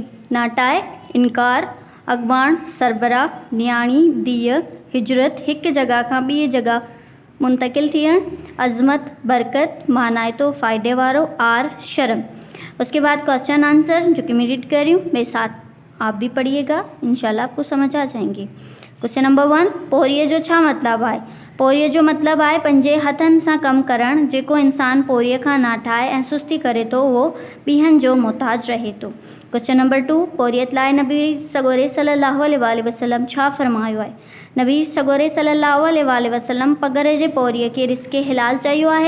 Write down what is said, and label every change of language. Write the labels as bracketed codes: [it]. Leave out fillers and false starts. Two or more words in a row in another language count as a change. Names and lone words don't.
[sd] ناٹائے انکار اگبان سربراہ نیاणी دیہ ہجرت ایک جگہ کا ॿी جگہ منتقل تھیण. عظمت برکت معنی تو فائدے وارو. آر شرم. [ur] اس کے بعد [en] question answer [ur] جو کہ میں ریڈ کر رہی ہوں میرے ساتھ آپ بھی پڑھیے گا انشاءاللہ آپ کو سمجھ آ جائیں گے. [en] question number [sd] 1 پوریہ جو چھا مطلب ہے. پوریہ جو مطلب ہے पंहिंजे हथनि सां कमु करणु. जेको इंसान पोरीअ खां ना ठाहे ऐं सुस्ती करे थो उहो ॿियनि जो मोहताज रहे थो. [en] question number [sd] 2 पोरियत लाइ नबी सगोरे [ar] صلى الله عليه وسلم [sd] छा फरमायो आहे. नबी सगोरे [ar] صلى الله عليه وسلم [sd] पघर जे पोरीअ खे रिस्के हिलाल चयो आहे.